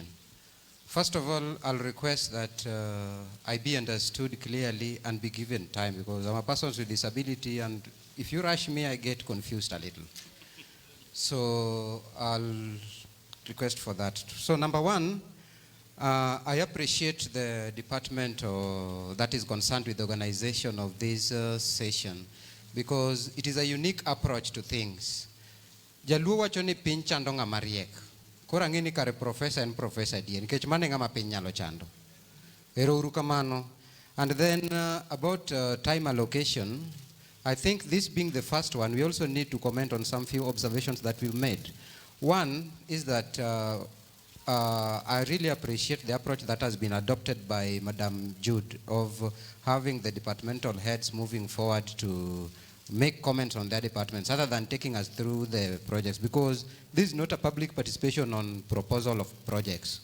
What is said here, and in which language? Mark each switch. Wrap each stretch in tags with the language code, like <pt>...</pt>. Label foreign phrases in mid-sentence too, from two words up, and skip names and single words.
<en>First of all, I'll request that I be understood clearly and be given time, because I'm a person with disability, and if you rush me, I get confused a little. So I'll request for that. So number one, I appreciate the department that is concerned with the organization of this session, because it is a unique approach to things.</en> <luo>Jaluo wacho ni piny chando ng'ama riek. Koro ang'eni kare</luo> <en>professor and professor</en> <luo>dien. Nikech mane ng'ama piny nyalo chando. Ero uru kamano.</luo> <en>And then about time allocation, I think this being the first one, we also need to comment on some few observations that we've made. One is that I really appreciate the approach that has been adopted by Madam Jude of having the departmental heads moving forward to make comments on their departments other than taking us through the projects, because this is not a public participation on proposal of projects.</en>